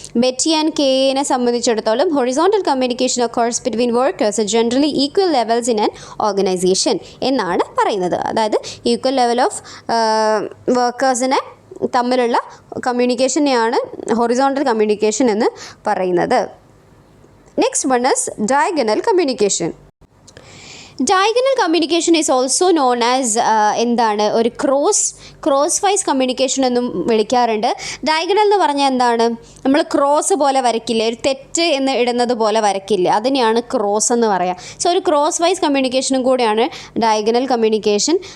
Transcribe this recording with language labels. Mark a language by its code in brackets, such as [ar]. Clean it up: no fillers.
[en] Betty and കെയെ [ml] സംബന്ധിച്ചിടത്തോളം [en] horizontal communication occurs between workers generally equal levels in an organization [ml] എന്നാണ് പറയുന്നത്. അതായത് equal level of വർക്കേഴ്സിനെ തമ്മിലുള്ള കമ്മ്യൂണിക്കേഷനെയാണ് horizontal communication എന്ന് പറയുന്നത്. [en] Next one is diagonal communication. Diagonal communication is also known as [ml] എന്താണ് ഒരു cross vice communication എന്നും വിളിക്കാറുണ്ട്. ഡയഗണൽ എന്ന് പറഞ്ഞാൽ എന്താണ്, നമ്മൾ ക്രോസ് പോലെ വരയ്ക്കില്ലേ, ഒരു തെറ്റ് എന്ന് ഇടുന്നത് പോലെ വരയ്ക്കില്ലേ, അതിനെയാണ് ക്രോസ് എന്ന് പറയുക. സോ ഒരു ക്രോസ് വൈസ് കമ്മ്യൂണിക്കേഷനും കൂടിയാണ് ഡയഗണൽ കമ്മ്യൂണിക്കേഷൻ.